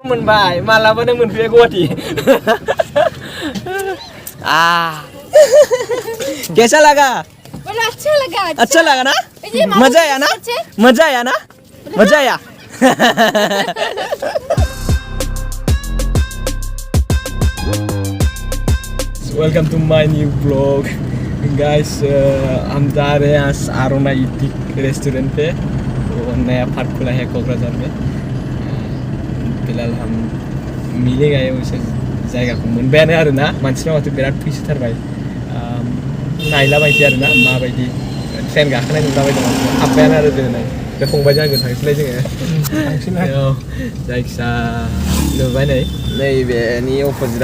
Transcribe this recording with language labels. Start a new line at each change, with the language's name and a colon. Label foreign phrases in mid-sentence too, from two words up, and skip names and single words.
Bodo: मोनबाय मालाबा नों मोनफैया
Hindi: गुवाहाटी कैसा लगा अच्छा लगा ना मजा आया ना मजा आया
English: Welcome to my new vlog guys
Hindi: हम जा रहे हैं
Bodo: आरोना इटिक रेस्टोरेंट
Hindi: पे वो नया पार्क खुला है कोकराझार में फिलहाल हम मिले गए उसे
Bodo: जायगाखौ मोनबायानो आरोना मानसिनावथ' बिराद फैसोथारबाय नायलाबायसै आरोना माबायदि ट्रेन गाखोनाय नुलाबायदों हाबबायानो आरो जोङो बे फंबायजों आंजों थांसैलाय जोङो जायखिया नुबाय नैबेनि अपोजिटआव